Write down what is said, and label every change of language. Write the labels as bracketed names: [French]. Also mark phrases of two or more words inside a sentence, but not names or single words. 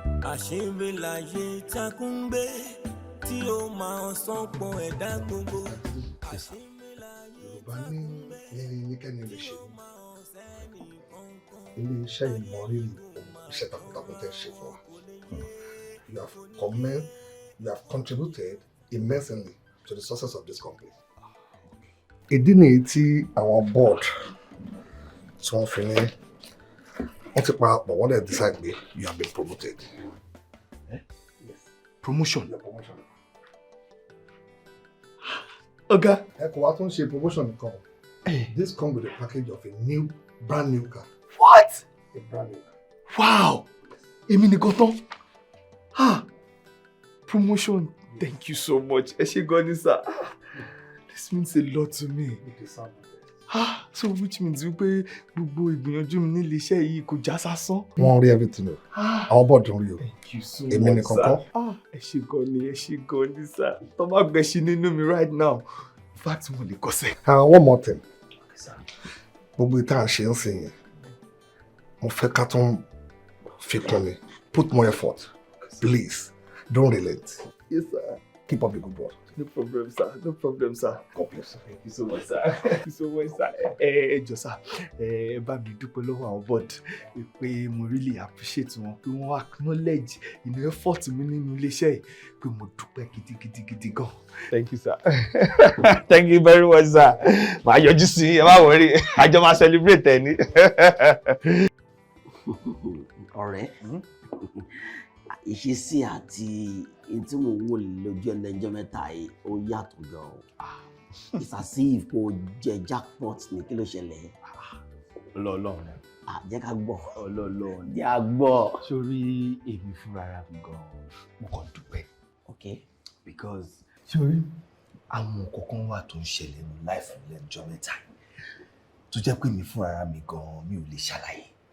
[Yoruba] Àṣírí láyé takùn gbé tí ó máa sán pọ̀ ẹ̀dá gbogbo. Àṣírí láyé Yorùbá ní takùn gbé yẹni ní kẹ́ni lè ṣe. tí ó máa sẹ́ni kankan. Ilé iṣẹ́ ìmọ̀rírì iṣẹ́ takuntakun tẹ́ ṣe fún wa. [English] You have comment, you have contributed immensely to the success of this company. [Yoruba] Ìdí nìyí tí àwọn board tí wọ́n fi ní, wọ́n ti parapọ̀, wọ́n dẹ̀ decide pé [English] you have been promoted. Eh? Yes. Promotion? Your promotion. [Yoruba] Ọ̀gá. Ẹ kò wá tún ṣe promotion nìkan. Eh. [English] This come with a package of a new, brand new car. What? A brand new car. [Yoruba] Wow! Èmi nìkan tán. [English] Ah! Promotion. Thank you so much. [Yoruba] Ẹ ṣé gan ni, sir. Ah! [English] This means a lot to me. It is something. Ah! So which means [Yoruba] wípé gbogbo ìgbìyànjú mi nílé iṣẹ́ yìí kò já sásán. Wọ́n rí everything o. Ah! Àwọn board ń rí o. [English] Thank you so Èmi much, [Yoruba] nìkan sir. kọ́. Ah! Ẹ ṣé gan ni, ẹ ṣé gan ni, sir. Tó bá gbẹ̀ṣin nínú mi [English] right now, in fact, [Yoruba] mo lè kọsẹ̀. [English] Ah, one more thing. Okay, sir. [Yoruba] Gbogbo ìta à ń ṣe ń sìn yẹn, mo fẹ́ ká tún fi kún ni. [English] Put more effort. Please, don't relent. Yes, sir. Keep up the good work. No problem, sir. No problem, sir. God bless you. Thank you so much, sir. Thank you so much, [Yoruba] sir. Ẹ, ẹ jọ̀ọ́, sir. Ẹ, ẹ bá mi dúpẹ́ lọ́wọ́ àwọn board pé mo [English] really appreciate [Yoruba] wọn, pé wọ́n acknowledge inú effort mi nínú iléeṣẹ́ yìí, pé mo dúpẹ́ gidigidi, gidi gan. [English] Thank you, sir. Thank you very much, sir. [Yoruba] Màá yọjú sí yín, ẹ má worry. A jọ máa celebrate ẹ ní. Ọ̀rẹ́, ìṣesí àti ohun tí mò ń wò lójú ẹlẹ́jọ́ mẹ́ta yìí, ó yàtọ̀ gan o. [English] It's as if [Yoruba] kò jẹ jackpot ni, kí ló ṣẹlẹ̀? Ọlọ́run ni. À, jẹ́ ká gbọ́. Ọlọ́run ni. Jẹ́ ká gbọ́. Sórí èmi fúnra ra mi gan, mo kàn dúpẹ́. [English] Ok. [Yoruba] Because, sórí, àwọn nǹkan kan wà tó ń ṣẹlẹ̀ nínú life mi lẹ́nujọ́ mẹ́ta yìí, tó jẹ́ pé mi fúnra ra mi gan, mi ò lè ṣàlàyé.